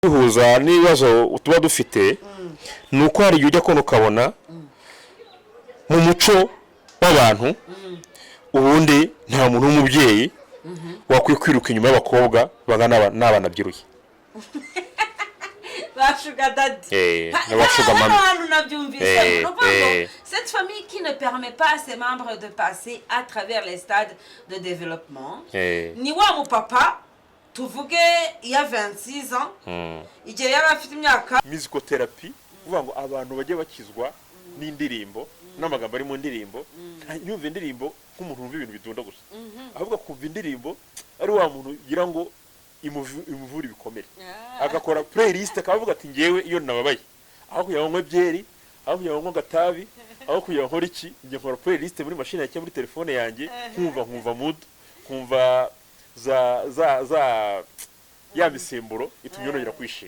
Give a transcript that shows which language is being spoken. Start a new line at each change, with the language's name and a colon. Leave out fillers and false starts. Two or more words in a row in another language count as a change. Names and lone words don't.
Kinyarwanda: bihuza n'ibibazo tuba dufite ni uko hari igihe ujya kubona ukabona mu muco w'abantu ubundi nta muntu w'umubyeyi wakwiye kwiruka inyuma y'abakobwa bangana n'abana byiruye bashuga dadi n'abashuga mama abantu nabyumvise
French: cette famille qui ne permet pas à ses membres de passer à travers les stades de développement
Kinyarwanda: ni wa mu papa tuvuge iya 26 ans igihe yari afite imyaka
English: musical therapy
Kinyarwanda: uvuga ngo abantu bajye bakizwa n'indirimbo n'amagambo ari mu ndirimbo ntiyumve indirimbo nk'umuntu wumva ibintu bidunda gusa ahubwo kumva indirimbo ari wa muntu ugira ngo imuvura ibikomere agakora playlist akavuga ati ngewe iyo nababaye aho kugira ngo nywe byeri aho kugira ngo gatabi aho kugira ngo iki ngiye nkora playlist muri machine yanjye muri telefone yanjye nkumva mood nkumva za ya misemburo itumye nongera kwishima